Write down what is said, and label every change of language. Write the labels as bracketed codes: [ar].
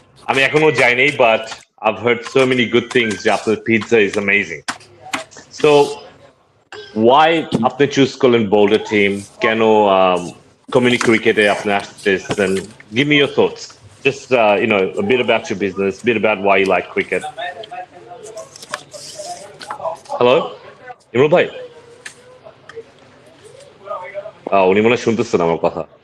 [bn] আমি এখনো যাইনি, [en] but I've heard so many good things [bn] যে আপনার [en] pizza is amazing. So why [bn] আপনি চুজ করলেন বোল্ডার টিম? কেন কমিউনিটি ক্রিকেটে আপনি আসতেছেন? [en] Give me your thoughts. Just a bit about your business, a bit about why you like cricket. [bn] Hello Imrul ভাই, উনি মনে হয় শুনতেছেন আমার কথা।